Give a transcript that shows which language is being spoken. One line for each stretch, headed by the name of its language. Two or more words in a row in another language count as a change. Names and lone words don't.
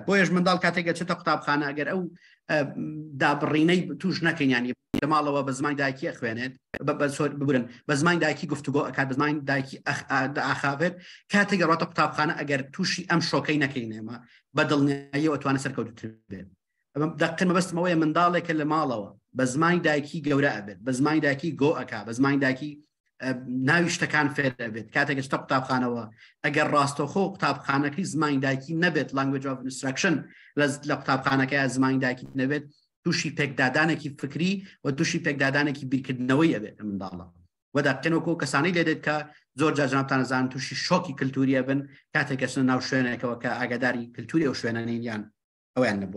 Central Kurdish: بۆیەش منداڵ کاتێک چێتە قوتابخانە ئەگەر ئەو دابڕینەی توش نەکەین ینی لە ماڵەوە بە زمانی دایکی خوێنێت ببرن بە زمانی دایکی گفتوگۆ ئەکات بە زمانی دایکی ئاخاوێت کاتێک گەڕاتە قوتابخانە ئەگەر تووشی ئەم شۆکەی نەکەین ئێمە بە دڵنیاییەوە ئەتوانێت سەرکەوتوتر بێت. دقیقاً مەبەستمەوەیە منداڵێکە لە ماڵەوە بە زمانی دایکی گەورە ئەبێت بە زمانی دایکی گۆ ئەکا بە زمانی دایکی ناوی شتەکان فێر دەبێت کاتێک چتە قوتابخانەوە ئەگەر ڕاستەوخۆ قوتابخانەکەی زمانی دایکی نەبێت
English: language of instruction
Central Kurdish: لە قوتابخانەکە زمانی دایکی نەبێت تووشی پێکدادانێکی فکری و تووشی پێکدادانێکی بیرکردنەوەی ئەبێت منداڵە و دقیقەنەوە کەسانی لێدێت کە زۆر جاجنابتان زان تووشی شۆکی کللتوریە بن کاتێک کەسن ناو شوێنێکەوە کە ئاگاداری کللتوری ئەو شوێنەنین یان ئەویان نەبووە.